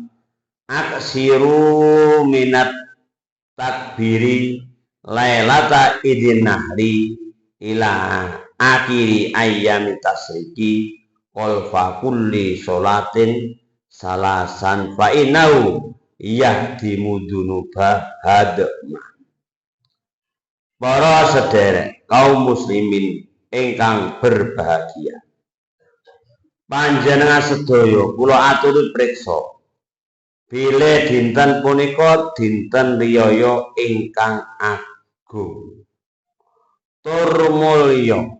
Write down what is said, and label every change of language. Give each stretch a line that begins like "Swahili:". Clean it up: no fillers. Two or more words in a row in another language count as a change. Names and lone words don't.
Arabic: أكثروا من التكبير ليلة عيد النحر إلى آخر أيام التشريق وفي كل صلاة ثلاثا فإنه يهدم الذنوب هدما.
Javanese: Para sederek kaum muslimin ingkang berbahagia, panjenengan sedaya kula aturi priksa bilih dinten punika dinten riyaya ingkang agung tur mulya.